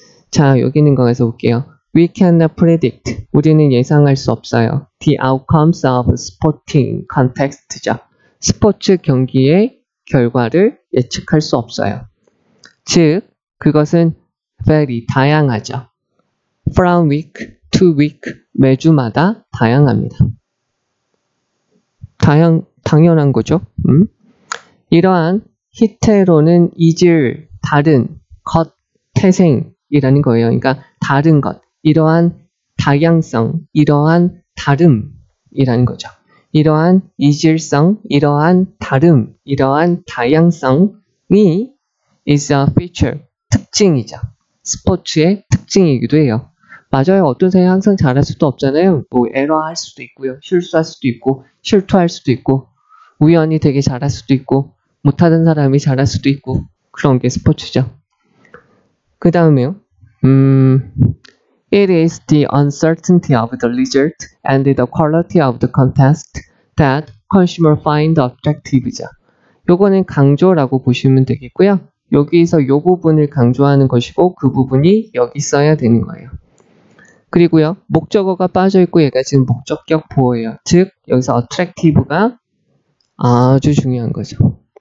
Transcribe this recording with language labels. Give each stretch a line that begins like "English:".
Korean: 자, 여기 있는 거 가서 볼게요.
English: We cannot predict.
Korean: 우리는 예상할 수 없어요.
English: The outcomes of sporting contest죠.
Korean: 스포츠 경기의 결과를 예측할 수 없어요. 즉, 그것은 very 다양하죠.
English: From week to week, 매주마다 다양합니다.
Korean: 당연한 거죠. 이러한 히테로는 이질, 다른, 것, 태생이라는 거예요. 그러니까 다른 것, 이러한 다양성, 이러한 다름이라는 거죠. 이러한 이질성, 이러한 다름, 이러한 다양성이
English: is a feature,
Korean: 특징이죠. 스포츠의 특징이기도 해요. 맞아요. 어떤 사람이 항상 잘할 수도 없잖아요. 뭐 에러할 수도 있고요. 실수할 수도 있고, 실투할 수도 있고, 우연히 되게 잘할 수도 있고, 못하던 사람이 잘할 수도 있고, 그런 게 스포츠죠. 그 다음에요.
English: It is the uncertainty of the result and the quality of the contest that consumer find attractive죠.
Korean: 요거는 강조라고 보시면 되겠고요. 여기서 요 부분을 강조하는 것이고 그 부분이 여기 써야 되는 거예요. 그리고요. 목적어가 빠져있고 얘가 지금 목적격 보호예요. 즉 여기서 attractive가 아주 중요한 거죠.